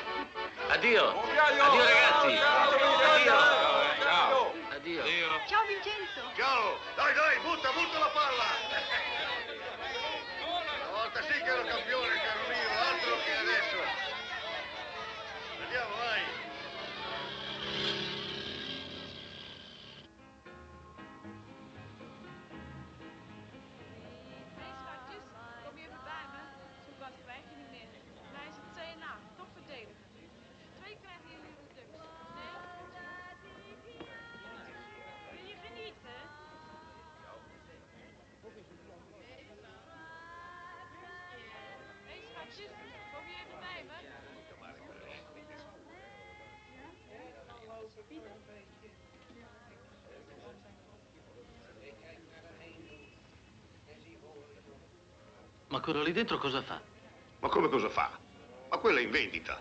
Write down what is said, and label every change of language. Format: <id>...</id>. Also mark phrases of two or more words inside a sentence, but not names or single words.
<it>Addio. Addio, ragazzi. Addio. Ciao. Addio. Addio. Ciao Vincenzo. Ciao. Dai, butta la palla. Una volta sì che ero campione, caro mio, altro che adesso. Andiamo, vai.</it> <nl>Kom je even bij me? Zo wat krijg je niet meer. Hij is het CNA, topverdediger. 2 krijgen jullie reductie. Nee? Wil je genieten? Hé schatjes, kom je even bij me?</nl> <it>Ma quello lì dentro cosa fa? Ma come cosa fa? Ma quella è in vendita.</it>